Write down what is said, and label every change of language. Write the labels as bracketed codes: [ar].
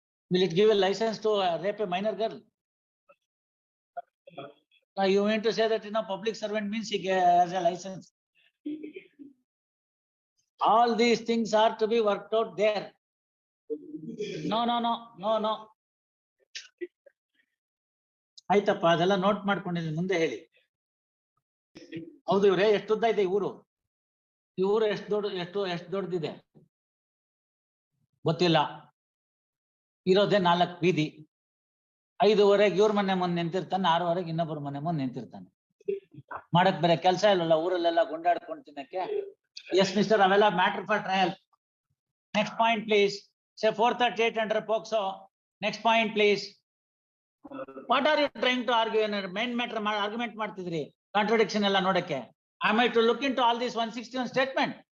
[en] Will it give a license to rape a minor girl? Now you mean to say that public servant means he has a license? All these things are to be worked out there. No. [kn] ಆಯ್ತಪ್ಪ, ಅದೆಲ್ಲ note ಮಾಡ್ಕೊಂಡಿದ್ದೀನಿ, ಮುಂದೆ ಹೇಳಿ. ಹೌದು ಇವ್ರೆ, ಎಷ್ಟು ಉದ್ದ ಇದೆ ಈ ಊರು? ಎಷ್ಟು ದೊಡ್ಡದಿದೆ ಗೊತ್ತಿಲ್ಲ. ಇರೋದೇ 4 ಬೀದಿ. 5:15 ಇವ್ರ ಮನೆ ಮುಂದೆ ನಿಂತಿರ್ತಾನೆ, 6:15 ಇನ್ನೊಬ್ಬರ ಮನೆ ಮುಂದೆ ನಿಂತಿರ್ತಾನೆ. ಮಾಡಕ್ ಬೇರೆ ಕೆಲಸ ಇಲ್ಲಲ್ಲ ಊರಲ್ಲೆಲ್ಲ ಗುಂಡಾಡ್ಕೊಂಡು ತಿನ್ನಕ್ಕೆ. [en] yes mister, [kn] ಅವೆಲ್ಲ [en] Matter for trial. Next point please. Say 438 under POCSO. Next point please. What are you trying to argue? [kn] Main matter argument ಮಾಡ್ತಿದ್ರಿ, ಕಾಂಟ್ರಡಿಕ್ಷನ್ ಎಲ್ಲ ನೋಡಕ್ಕೆ. [en] Am I to look into all this 161 statement?